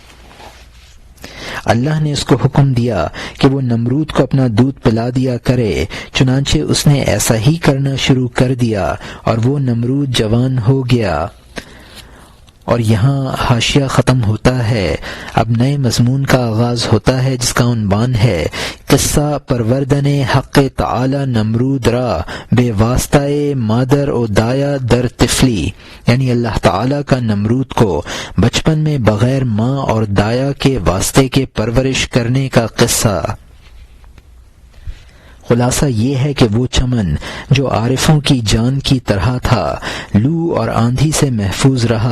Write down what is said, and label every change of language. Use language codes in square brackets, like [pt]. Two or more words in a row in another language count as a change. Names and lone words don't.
[ur] اللہ نے اس کو حکم دیا کہ وہ نمرود کو اپنا دودھ پلا دیا کرے، چنانچہ اس نے ایسا ہی کرنا شروع کر دیا اور وہ نمرود جوان ہو گیا۔ اور یہاں حاشیہ ختم ہوتا ہے۔ اب نئے مضمون کا آغاز ہوتا ہے جس کا عنوان ہے [fa] قصہ پروردن حق تعالی نمرود را بے واسطہ مادر و دایا در طفلی، [ur] یعنی اللہ تعالی کا نمرود کو بچپن میں بغیر ماں اور دایا کے واسطے کے پرورش کرنے کا قصہ۔ خلاصہ یہ ہے کہ وہ چمن جو عارفوں کی جان کی طرح تھا لو اور آندھی سے محفوظ رہا۔